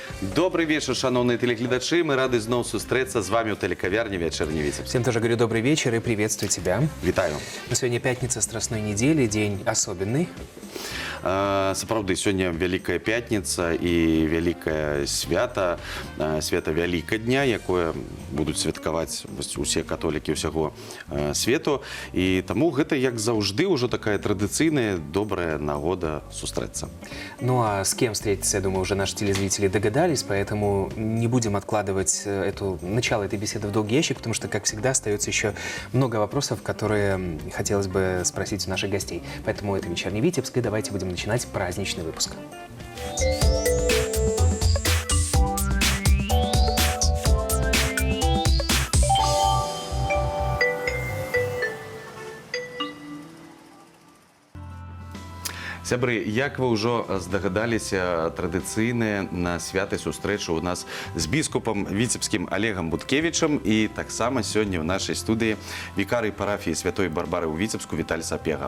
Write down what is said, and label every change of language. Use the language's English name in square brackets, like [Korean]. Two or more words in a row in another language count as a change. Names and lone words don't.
[Russian] Добрый вечер, [Belarusian] шановные телеглядачи. [Russian] Мы рады снова встретиться с вами у телекавярни «Вечерний Витебск». Всем тоже говорю добрый вечер и приветствую тебя. [Belarusian] Вітаю. [Russian] Сегодня пятница Страстной недели, день особенный. [Belarusian] Сапраўды, сёння Вялікая пятніца і вялікае свята, свята Вялікадня, якое будуць святкаваць усе католікі ўсяго свету. І таму гэта, як заўжды, ўжо такая традыцыйная, добрая нагода сустрэцца. [Russian] Ну а с кем встретиться, я думаю, уже наши телезрители догадались, поэтому не будем откладывать начало этой беседы в долгий ящик, потому что, как всегда, остается еще много вопросов, которые хотелось бы спросить у наших гостей. Поэтому это «Вечерний Витебск», и давайте будем начинать праздничный выпуск. [Belarusian] Сябры, як вы ўжо здагадаліся, традыцыйныя на святай сустрэчы ў нас з біскупам віцебскім Олегам Буткевічам, і таксама сёння ў нашай студыі вікарый парафіі Святой Барбары ў Віцебску Віталь Сапега.